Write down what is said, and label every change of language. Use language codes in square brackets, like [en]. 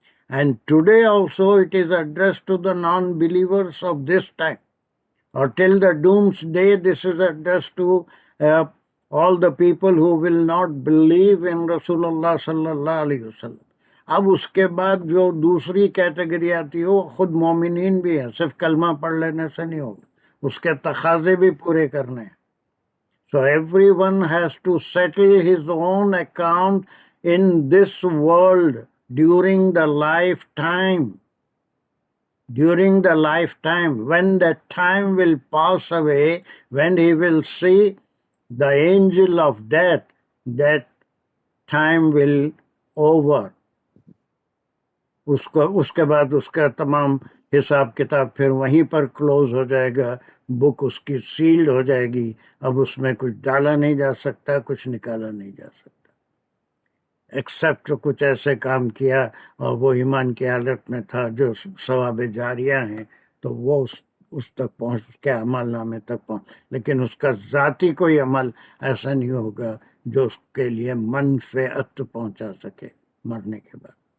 [en] And today also it is addressed to the non-believers of this time. Or till the doomsday, this is addressed to all the people who will not believe in Rasulullah sallallahu alaihi wasallam. [ur] اب اس کے بعد جو دوسری category آتی ہے وہ خود مومنین بھی ہیں, صرف کلمہ پڑھ لینے سے نہیں ہوگا, اس کے تقاضے بھی پورے کرنے ہیں. [en] So everyone has to settle his own account in this world during the lifetime. During the lifetime, when that time will pass away, when he will see the angel of death, that time will over. [ur] اس کے بعد اس کا تمام حساب کتاب پھر وہیں پر close ہو جائے گا, بک اس کی سیلڈ ہو جائے گی. اب اس میں کچھ ڈالا نہیں جا سکتا, کچھ نکالا نہیں جا سکتا, ایکسپٹ کچھ ایسے کام کیا اور وہ ایمان کی حالت میں تھا جو ثواب جاریہ ہیں, تو وہ اس تک پہنچ کے عمل نامے تک پہنچ, لیکن اس کا ذاتی کوئی عمل ایسا نہیں ہوگا جو اس کے لیے منفعت پہنچا سکے مرنے کے بعد.